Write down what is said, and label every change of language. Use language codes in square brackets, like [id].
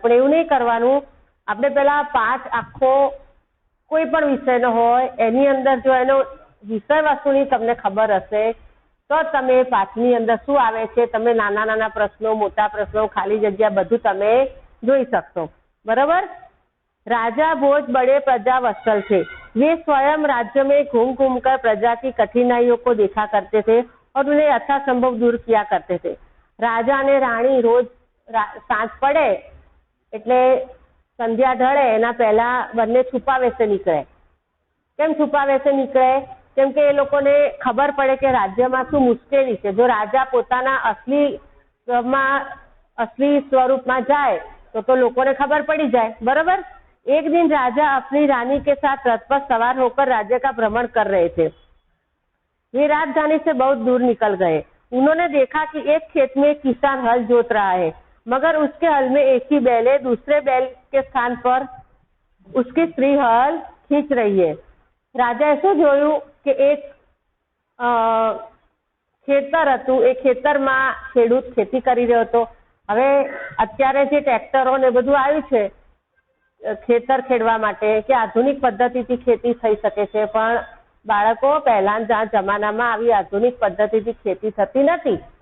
[gu] પણ એવું નહીં કરવાનું. આપણે પેલા પાઠ આખો કોઈ પણ વિષયનો હોય એની અંદર જો એનો વિષય વસ્તુની તમને ખબર હશે તો તમે પાઠની અંદર શું આવે છે, તમે નાના નાના પ્રશ્નો, મોટા પ્રશ્નો, ખાલી જગ્યા બધું તમે જોઈ શકશો. બરાબર. [hi] राजा भोज बड़े प्रजा वत्सल थे. वे स्वयं राज्य में घूम घूम कर प्रजा की कठिनाइयों को देखा करते थे और उन्हें यथासंभव दूर किया करते थे. [gu] राजा અને રાણી રોજ સાંજ પડે એટલે સંધ્યા ઢળે એના પહેલા બંને છુપા વેશે નીકળે. કેમ છુપા વેશે નીકળે? કેમ કે એ લોકોને ખબર પડે કે રાજ્યમાં શું મુશ્કેલી છે. જો રાજા પોતાના असली स्वरूपમાં જાય તો લોકોને ખબર પડી જાય. बराबर. [hi] एक दिन राजा अपनी रानी के साथ रथ पर सवार होकर राज्य का भ्रमण कर रहे थे. वे राजधानी से बहुत दूर निकल गए. उन्होंने देखा कि एक खेत में एक किसान हल जोत रहा है, मगर उसके हल में एक ही बैल है. दूसरे बैल के स्थान पर उसकी स्त्री हल खींच रही है. [gu] राजाએ શું જોયું કે એક ખેતર હતું, એ ખેતરમાં ખેડૂત ખેતી કરી રહ્યો હતો. હવે અત્યારે જે ટ્રેક્ટરો ને બધું આવ્યું છે ખેતર ખેડવા માટે, કે આધુનિક પદ્ધતિથી ખેતી થઈ શકે છે, પણ બાળકો પહેલાના જમાનામાં આવી આધુનિક પદ્ધતિથી ખેતી થતી નથી.